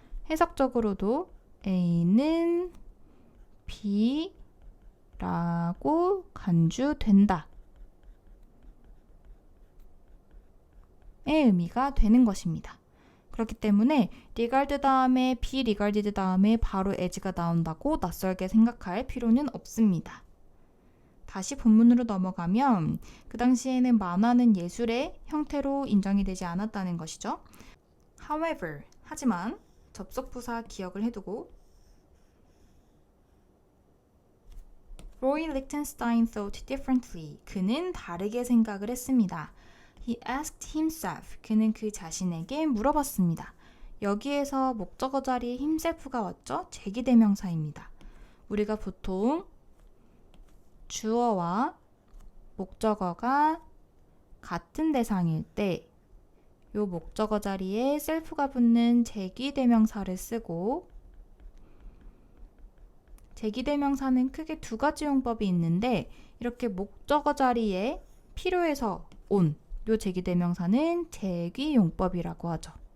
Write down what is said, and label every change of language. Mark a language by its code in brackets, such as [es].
[ko] 해석적으로도 A는 B라고 간주된다 의 의미가 되는 것입니다. 그렇기 때문에 regard 다음에 be regarded 다음에 바로 as가 나온다고 낯설게 생각할 필요는 없습니다. 다시 본문으로 넘어가면 그 당시에는 만화는 예술의 형태로 인정이 되지 않았다는 것이죠. [en] However, [ko] 하지만 접속부사 기억을 해두고 [en] Roy Lichtenstein thought differently. [ko] 그는 다르게 생각을 했습니다. [en] He asked himself. [ko] 그는 그 자신에게 물어봤습니다. 여기에서 목적어 자리에 himself가 왔죠? 제기대명사입니다. 우리가 보통 주어와 목적어가 같은 대상일 때 요 목적어 자리에 self가 붙는 제기대명사를 쓰고 제기대명사는 크게 두 가지 용법이 있는데 이렇게 목적어 자리에 필요해서 온 요 제기대명사는 제기용법이라고 하죠.